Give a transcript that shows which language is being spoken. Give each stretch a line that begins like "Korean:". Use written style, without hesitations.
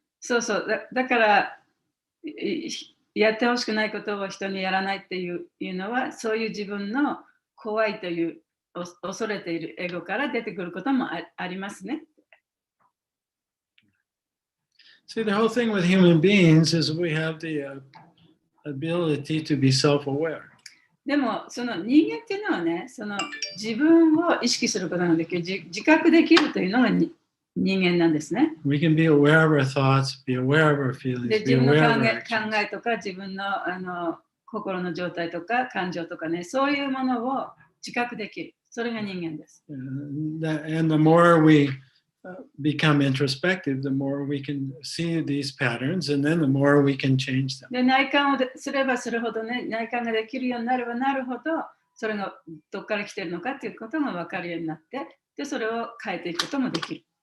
Japanese: そうだからやってほしくないことを人にやらないっていうのは、そういう自分の怖いという恐れているエゴから出てくることもありますね。
English: See, the whole thing with human beings is we have the ability to be self-aware.
Japanese: でもその人間っていうのはね、その自分を意識することができる、自覚できるというのが人間なんですね。
English: We can be aware of our thoughts, be aware of our feelings,
Japanese: で、
English: be
Japanese: 自分の
English: aware of
Japanese: 考
English: our actions.
Japanese: えとか自分の心の状態とか感情とかね、そういうものを自覚できる。それが人間です。
English: And the more we become introspective, the more we can see these patterns, and then the more we can change them.
Japanese: で、内観をすればするほどね、内観ができるようになればなるほど、それがどこから来てるのかっていうことが分かるようになって、で、それを変えていくこともできる。